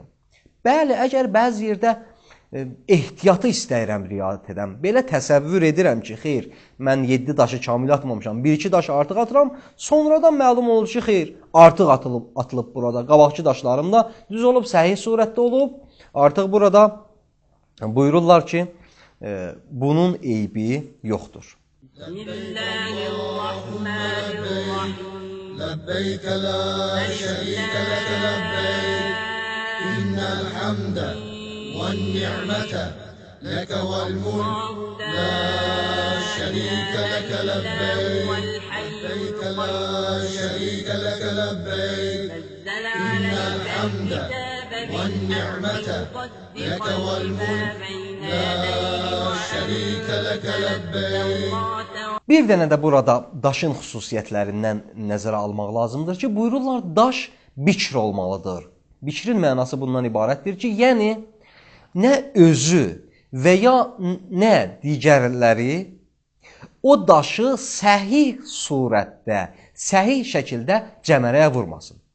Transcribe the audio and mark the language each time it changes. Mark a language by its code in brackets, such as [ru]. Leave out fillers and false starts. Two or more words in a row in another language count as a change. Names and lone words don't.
[az] Bəli, əgər bəzi yerdə ehtiyatı istəyirəm riayət edəm, belə təsəvvür edirəm ki, xeyr, mən 7 daşı kamil atmamışam, 1-2 daşı artıq atıram, sonradan məlum olur ki, xeyr, artıq atılıb burada. Qabaqçı daşlarım da düz olub, səhih surətdə olub. Artıq burada buyururlar ki, bunun eybi yoxdur. [ar] لبيك لا شريك لك لبيك إن الحمد والنعمة لك والملك لا شريك لك لبيك لبيك لا شريك لك لبيك إن الحمد والنعمة لك والملك لا شريك لك لبيك. [az] Bir dənə də burada daşın xüsusiyyətlərindən nəzərə almaq lazımdır ki, buyururlar, daş bikr olmalıdır. Bikrin mənası bundan ibarətdir ki, yəni nə özü və ya nə digərləri o daşı səhih surətdə, səhih şəkildə cəmərəyə vurmasın.